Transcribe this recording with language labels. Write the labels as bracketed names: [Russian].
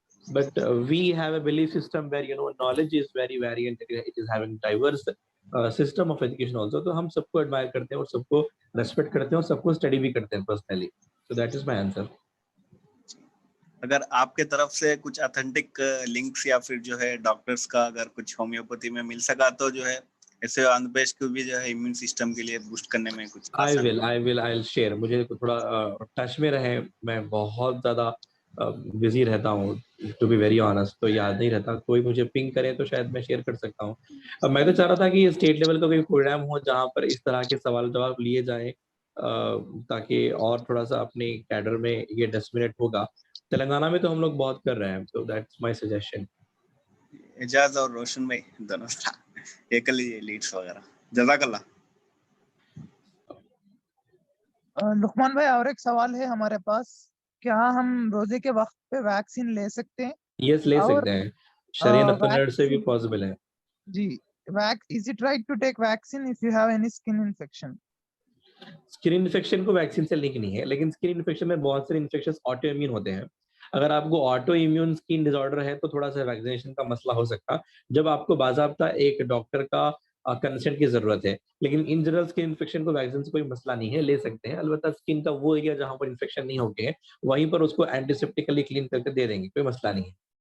[English] But we have a belief system where knowledge is very variant. It is having diverse system of education also. [Hindi] तो हम सबको admire करते हैं और सबको respect करते हैं और सबको study भी करते हैं personally. [English] So that is my answer. [Hindi] अगर आपके तरफ से कुछ ऑथेंटिक लिंक्स या फिर जो है डॉक्टर्स का अगर कुछ होम्योपैथी में मिल सका तो जो है ऐसे आंध्रप्रदेश को भी जो है इम्यून सिस्टम के लिए बूस्ट करने में कुछ [English] I'll share. [Hindi] मुझे थोड़ा टच में रहे, मैं बहुत ज़्यादा बिजी रहता हूँ [English] to be very honest, [Hindi] तो याद नहीं रहता. कोई मुझे पिंग करे तो शायद मैं शेयर कर सकता हूँ. मैं तो चाह रहा था कि स्टेट लेवल का कोई प्रोग्राम हो जहाँ पर इस तरह के सवाल जवाब लिए जाएं, ताकि और थोड़ा सा अपने कैडर में ये डिस्मिनेट होगा. तेलंगाना में तो हम लोग बहुत कर रहे हैं, तो [English] That's my suggestion. [Hindi] एजाज और रोशन भाई दोनों एक लीड्स वगैरह, जज़ाकल्लाह. लुकमान भाई, और एक सवाल है हमारे पास, क्या हम रोजे के वक्त पे वैक्सीन ले सकते हैं? यस, ले सकते हैं. शरीयन अपने से भी पॉसिबल है. [English] जी, is it right to take vaccine if you have any skin infection? [Hindi] Skin infection को वैक्सीन से लिंक नहीं है, लेकिन स्किन इन्फेक्शन में बहुत सारे इन्फेक्शंस ऑटो इम्यून होते हैं. अगर आपको ऑटो इम्यून स्किन डिसऑर्डर है तो थोड़ा सा वैक्सीनेशन का मसला हो सकता, जब आपको बाज़ाब्ता एक डॉक्टर का कंसेंट की जरूरत है. लेकिन इन जनरल स्किन इन्फेक्शन को वैक्सीन से कोई मसला नहीं है, ले सकते हैं. अलबत्ता स्किन का वो एरिया जहाँ पर इन्फेक्शन नहीं हो गए, वहीं पर उसको एंटीसेप्टिकली क्लीन करके दे देंगे, कोई मसला नहीं है.